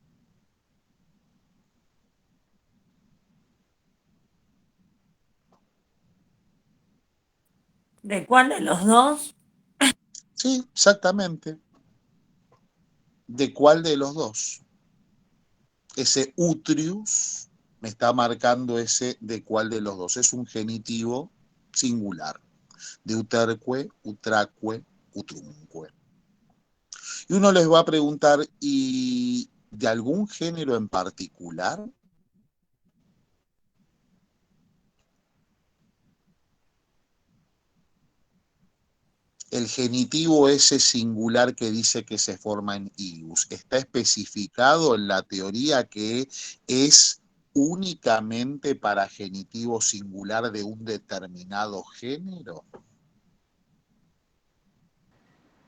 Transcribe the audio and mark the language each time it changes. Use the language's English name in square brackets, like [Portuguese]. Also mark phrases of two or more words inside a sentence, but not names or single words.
[Spanish] ¿De cuál de los dos? Sí, exactamente. ¿De cuál de los dos? Ese utrius me está marcando ese de cuál de los dos. Es un genitivo singular. De [Latin] uterque, utraque, utrunque. [Spanish] Y uno les va a preguntar, ¿y de algún género en particular? El genitivo ese singular que dice que se forma en ius, ¿está especificado en la teoría que es únicamente para genitivo singular de un determinado género?